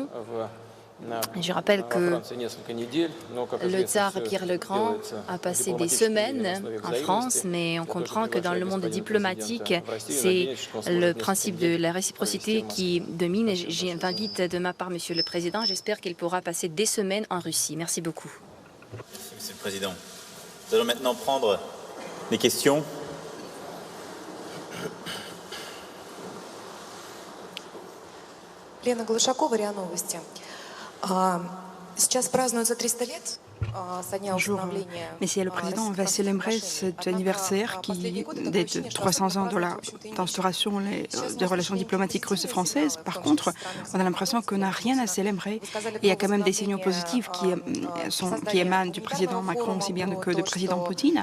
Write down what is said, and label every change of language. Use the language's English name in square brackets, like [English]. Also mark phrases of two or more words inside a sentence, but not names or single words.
[French] Je rappelle que le tsar Pierre le Grand a passé des semaines en France, mais on comprend que dans le monde diplomatique, c'est le principe de la réciprocité qui domine. J'invite de ma part Monsieur le Président. J'espère qu'il pourra passer des semaines en Russie. Merci beaucoup. Merci, Monsieur le Président. Nous allons maintenant prendre les questions. [Russian] Лена Глушакова, РИА Новости. Сейчас празднуется 300 лет [French] Bonjour, Monsieur le Président, on va célébrer cet anniversaire qui des 300 ans de l'instauration des relations diplomatiques russes et françaises. Par contre, on a l'impression qu'on n'a rien à célébrer. Il y a quand même des signaux positifs qui émanent du président Macron aussi bien que du président Poutine.